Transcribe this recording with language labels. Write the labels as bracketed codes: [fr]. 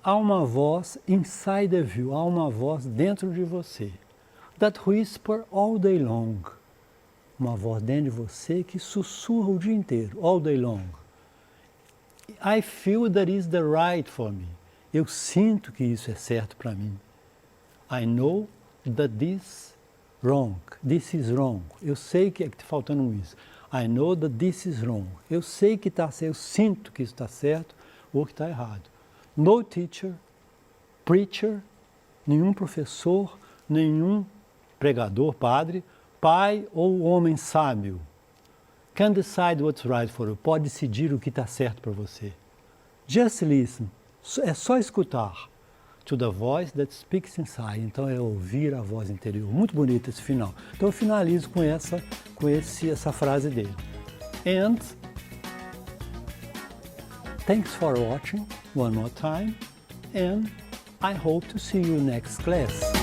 [pt] Há uma voz [en] inside of you. [pt] Há uma voz dentro de você. [en] That whisper all day long. [pt] Uma voz dentro de você que sussurra o dia inteiro, [en] all day long. I feel that is the right for me. [pt] Eu sinto que isso é certo para mim. [en] I know that this is wrong. [pt] Eu sei que está faltando um isso. [en] I know that this is wrong. [pt] Eu sei que está certo, eu sinto que isso está certo ou que está errado. [en] No teacher, preacher, [pt] nenhum professor, nenhum pregador, padre, pai ou homem sábio [en] can decide what's right for you. [pt] Pode decidir o que está certo para você. [en] Just listen. [pt] É só escutar. [en] to the voice that speaks inside. [pt] Então é ouvir a voz interior. Muito bonito esse final. Então eu finalizo com essa frase dele. [en] And thanks for watching one more time, and I hope to see you next class.